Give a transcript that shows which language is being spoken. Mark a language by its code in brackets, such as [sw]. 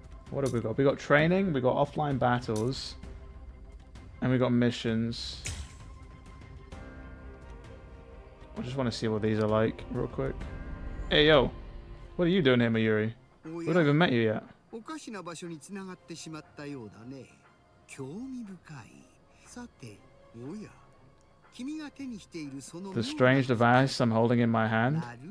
[en] What have we got? We got training. We got offline battles, and we got missions. I just want to see what these are like real quick. Hey yo, what are you doing here, Mayuri? We don't even met you yet. [ja] おかしな場所に繋がってしまったようだね。興味深い。さて、おや、君が手にしているその [en] The strange device I'm holding in my hand.